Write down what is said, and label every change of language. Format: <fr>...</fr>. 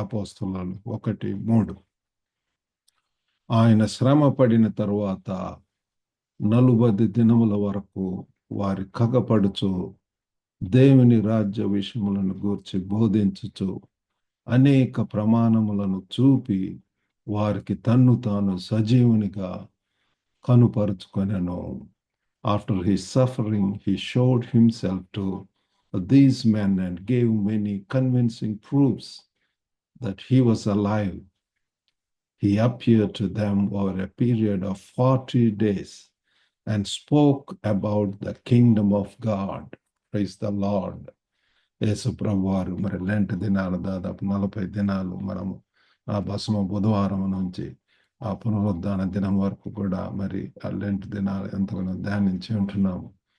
<te>అపోస్తులు 1:3. ఆయన శ్రమ పడిన తరువాత 40 దినముల వరకు వారి కగపడుచు దేవుని రాజ్య విషయములను గూర్చి బోధించుచు అనేక ప్రమాణములను చూపి వారికి తన్ను తాను సజీవునిగా కనుపరుచుకొనెను.</te> <en>After his suffering, he showed himself to these men and gave many convincing proofs that he was alive. He appeared to them over a period of 40 days and spoke about the kingdom of God. Praise the Lord.</en> <te>యేసు ప్రభువారు మరి Lent దినాలు దాదాపు 40 దినాలు మనము ఆ భస్మ బుధవారం నుంచి ఆ పునరుద్ధాన దినం వరకు కూడా మరి ఆ లెంట్ దినాలు ఎంతగానో ధ్యానించి ఉంటున్నాము.</te>